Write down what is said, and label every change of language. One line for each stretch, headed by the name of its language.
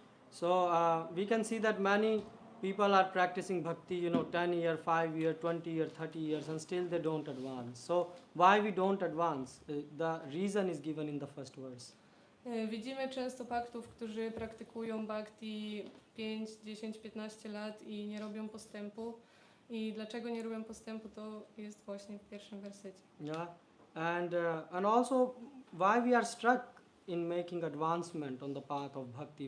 English: So we can see that many people are practicing bhakti, 10 year, 5 year, 20 year, 30 years, and still they don't advance. So why we don't advance? The reason is given in the first verse.
Polish: Widzimy często bhaktów, którzy praktykują bhakti 5, 10, 15 lat i nie robią postępu. I dlaczego nie robią postępu, to jest właśnie w pierwszym wersecie.
English: Yeah, and also why we are struck in making advancement on the path of bhakti.